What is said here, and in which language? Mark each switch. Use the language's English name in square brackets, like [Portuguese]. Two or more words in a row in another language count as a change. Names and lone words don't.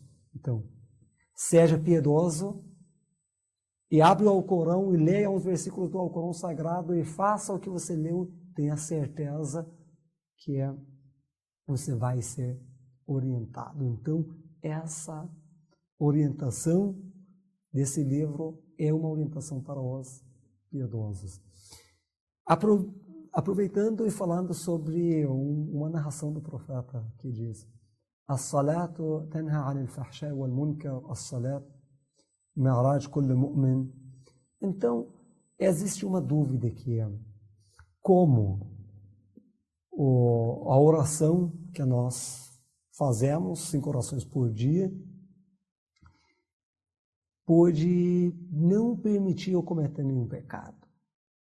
[Portuguese] Então, seja piedoso e abre o Alcorão e leia os versículos do Alcorão Sagrado e faça o que você leu, tenha certeza que você vai ser orientado. Então, essa orientação desse livro é uma orientação para os piedosos. Aproveitando e falando sobre uma narração do profeta que diz: [Arabic] الصلاة تنهى عن الفحشاء والمنكر، الصلاة معراج كل مؤمن. [Portuguese] Então, existe uma dúvida que é como a oração que nós fazemos, 5 orações por dia, pode não permitir eu cometer nenhum pecado.